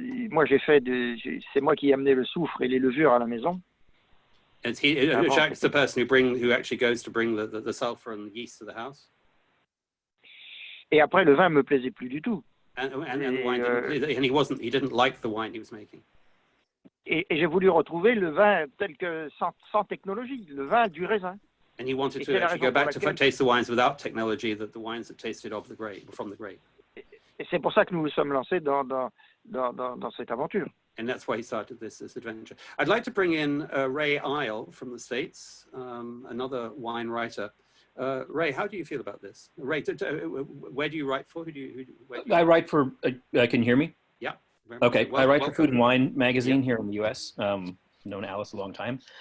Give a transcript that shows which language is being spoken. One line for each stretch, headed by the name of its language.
French: Moi, c'est moi qui ai amené le soufre et les levures à la maison.
English: Jacques is the person who actually goes to bring the sulfur and the yeast to the house.
French: Et après, le vin me plaisait plus du tout.
English: And the wine he didn't like the wine he was making.
French: Et j'ai voulu retrouver le vin tel que sans technologie, le vin du raisin.
English: And he wanted to actually go back to taste the wines without technology, that the wines that tasted from the grape.
French: Et c'est pour ça que nous nous sommes lancés dans cette aventure.
English: And that's why he started this adventure. I'd like to bring in Ray Isle from the States, another wine writer. Ray, how do you feel about this? Ray, where do you write for? I write for, can you hear me? Yeah. Okay, I write for Food and Wine magazine here in the US. Known Alice a long time.